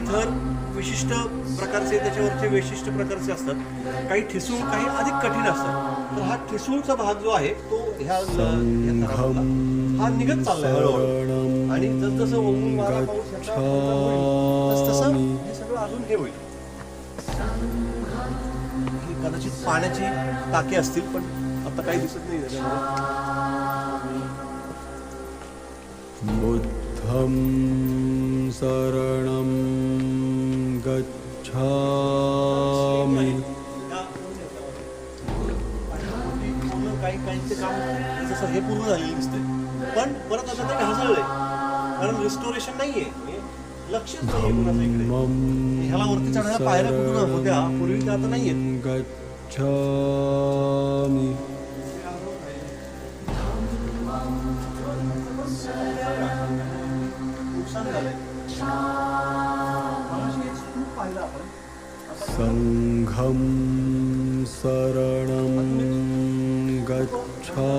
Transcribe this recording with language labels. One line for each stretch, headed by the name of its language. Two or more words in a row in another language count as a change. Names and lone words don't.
Marathi: थर विशिष्ट प्रकारचे त्याच्यावरचे वैशिष्ट्य प्रकारचे असतात काही ठिसूळ काही अधिक कठीण असतात तर हा ठिसूळचा भाग जो आहे तो ह्या थराला हा निघत चाललाय हळूहळू आणि जसजसं ओघून वारा पाऊस तसं हे सगळं अजून हे होईल कदाचित पाण्याची टाके असतील पण आता काही दिसत नाही त्याच्यामध्ये
Pali: बुद्धं शरणं गच्छामि
Marathi: काहींचे काम जसं हे पूर्ण झालेलं दिसतंय पण परत आता ते ढासळलंय कारण रिस्टोरेशन नाहीये लक्षच नाहीये कुणाचं इकडे ह्याला वरती चढायला पायऱ्या कुठून होत्या पूर्वी त्या आता नाहीयेत
Pali: गच्छामि
Marathi: नुकसान झालंय खूप पाहिलं आपण
Pali: संघं शरणं गच्छामि